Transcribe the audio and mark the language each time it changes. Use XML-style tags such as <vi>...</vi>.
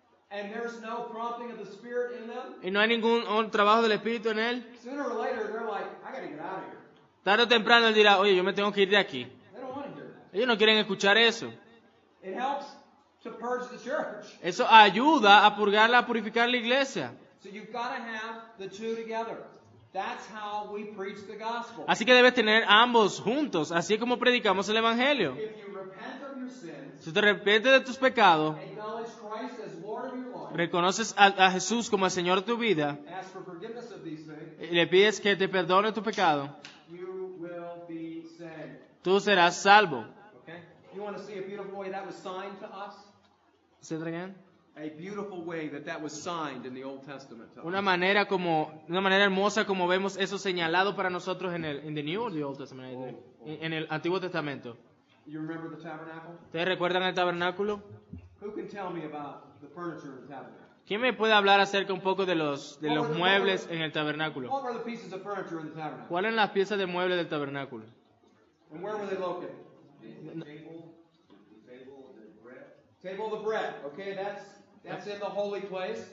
<en>and there's no prompting of the Spirit in them,</en> <es>y no hay ningún trabajo del Espíritu en él,</es> <en>sooner or later they're like, I gotta get out of here.</en> <es>tarde o temprano él dirá, oye, yo me tengo que ir de aquí.</es> <en>They don't want to hear that.</en> <es>Ellos no quieren escuchar eso.</es> <en>It helps to purge the church.</en> <es>Eso ayuda a purgarla, a purificar la iglesia.</es> <en>So you've got to have the two together. That's how we preach the gospel.</en> <es>Así que debes tener ambos juntos, así como predicamos el Evangelio.</es> <en>If you repent of your sins,</en> <es>Si te arrepientes de tus pecados,</es> <en>acknowledge Christ as Lord of your life,</en> <es>reconoces a Jesús como el Señor de tu vida</es> <en>ask for forgiveness of these things,</en> <es>y le pides que te perdone tu pecado,</es> <en>you will be saved.</en> <es>tú serás salvo.</es> <en>Okay? You want to see a beautiful way that was signed to us? Say that again. A beautiful way that was signed in the Old Testament to us.</en> <es>Una manera hermosa como vemos eso señalado para nosotros en</es> <en>the New or the Old Testament,</en> <es>en el Antiguo Testamento.</es> <en>You remember the tabernacle?</en> <es>¿Ustedes recuerdan el tabernáculo?</es> <en>Who can tell me about the furniture in the tabernacle?</en> <es>¿Quién me puede hablar acerca un poco de los muebles en el tabernáculo?</es> <en>What were the pieces of furniture in the tabernacle?</en> <es>¿Cuáles eran las piezas de muebles del tabernáculo?</es> <en>And where were they located? Table of the bread. Okay, that's in the holy place.</en>